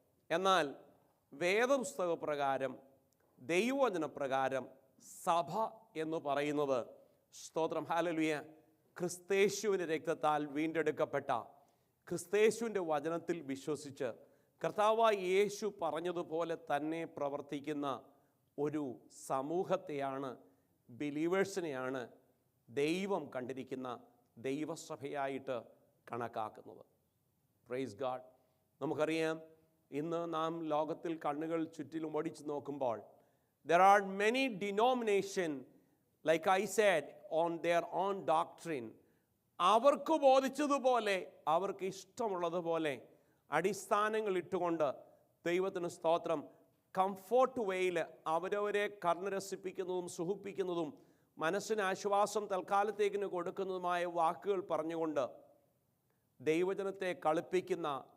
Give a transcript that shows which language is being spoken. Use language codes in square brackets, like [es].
[ml] എന്നാൽ വേദപുസ്തക പ്രകാരം, ദൈവവചനപ്രകാരം സഭ എന്ന് പറയുന്നത്, സ്തോത്രം ഹല്ലേലൂയ, ക്രിസ്തേശുവിൻ്റെ രക്തത്താൽ വീണ്ടെടുക്കപ്പെട്ട, ക്രിസ്തേശുവിൻ്റെ വചനത്തിൽ വിശ്വസിച്ച് കർത്താവായ യേശു പറഞ്ഞതുപോലെ തന്നെ പ്രവർത്തിക്കുന്ന ഒരു സമൂഹത്തെയാണ്, ബിലീവേഴ്സിനെയാണ് ദൈവം കണ്ടിരിക്കുന്ന ദൈവസഭയായിട്ട് കണക്കാക്കുന്നത്. [en] Praise God. [ml] നമുക്കറിയാം, ഇന്ന് നാം ലോകത്തിൽ കണ്ണുകൾ ചുറ്റിലും ഓടിച്ചു നോക്കുമ്പോൾ [en] there are many denomination, like I said, on their own doctrine. [ml] അവർക്ക് ബോധിച്ചതുപോലെ, അവർക്ക് ഇഷ്ടമുള്ളതുപോലെ അടിസ്ഥാനങ്ങൾ ഇട്ടുകൊണ്ട്, ദൈവത്തിന് സ്തോത്രം, കംഫോർട്ട് വേയിൽ അവരവരെ കർണരസിപ്പിക്കുന്നതും സുഖിപ്പിക്കുന്നതും മനസ്സിന് ആശ്വാസം തൽക്കാലത്തേക്കിന് കൊടുക്കുന്നതുമായ വാക്കുകൾ പറഞ്ഞുകൊണ്ട് ദൈവജനത്തെ കളിപ്പിക്കുന്ന,